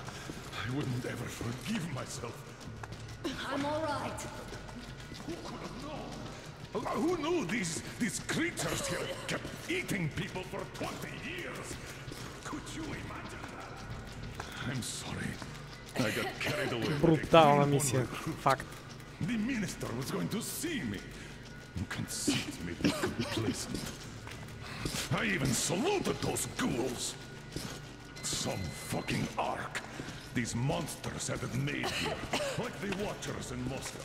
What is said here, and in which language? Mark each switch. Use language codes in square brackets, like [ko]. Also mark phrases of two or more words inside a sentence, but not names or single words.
[en] I wouldn't ever forgive myself. I'm all right. Who could have known? Who knew these creatures here kept eating people for 20 years? Could you imagine that? I'm sorry. I got carried away. [bg] Брутална мисия. Факт. [en] The minister was going to see me. Conceit made me complacent. I even saluted those ghouls. Some fucking ark. These monsters had it made here, like the Watchers in Moscow.